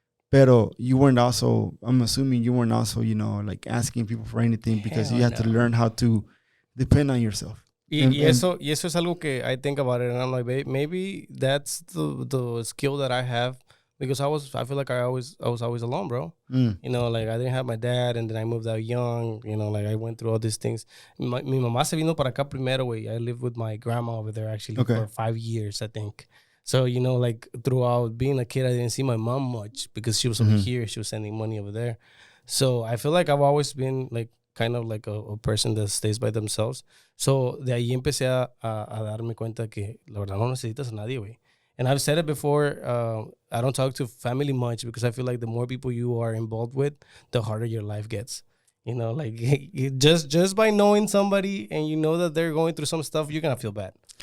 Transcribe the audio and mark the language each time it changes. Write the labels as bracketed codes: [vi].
[en] Pero you weren't also, I'm assuming you weren't also, like, asking people for anything, because you had to learn how to depend on yourself. [es] Y eso es algo que [en] I think about it, and I'm like, maybe that's the skill that I have, because I feel like I was always alone, bro. Like, I didn't have my dad, and then I moved out young. Like, I went through all these things. [es] Mi mamá se vino para acá primero, güey. [en] I lived with my grandma over there actually for 5 years, I think. So, like, throughout being a kid, I didn't see my mom much because she was over here. She was sending money over there. So I feel like I've always been, like, kind of like a person that stays by themselves. [es] So de ahí empecé a darme cuenta que la verdad no necesitas a nadie, güey. [en] And I've said it before, I don't talk to family much because I feel like the more people you are involved with, the harder your life gets. Like, just by knowing somebody and you know that they're going through some stuff, you're going to feel bad.